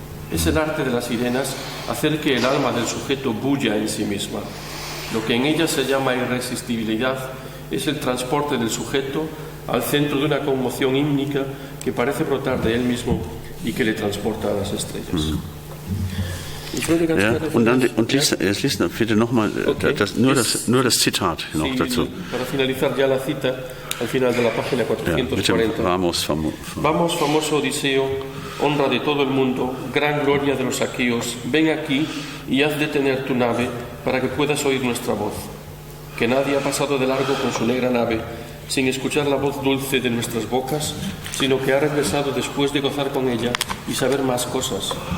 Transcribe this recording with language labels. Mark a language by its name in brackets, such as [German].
[Spanish] Es el arte de las sirenas hacer que el alma del sujeto bulla en sí misma. Lo que en ella se llama irresistibilidad es el transporte del sujeto al centro de una conmoción hímnica que parece brotar de él mismo y que le transporta a las estrellas. [German] Ja, und lies bitte nochmal nur das Zitat noch dazu. [Spanish] Para finalizar ya la cita, al final de la página 440. Vamos, famoso Odiseo, honra de todo el mundo, gran gloria de los aqueos, ven aquí y haz detener tu nave para que puedas oír nuestra voz. Que nadie ha pasado de largo con su negra nave sin escuchar la voz dulce de nuestras bocas, sino que ha regresado después de gozar con ella y saber más cosas.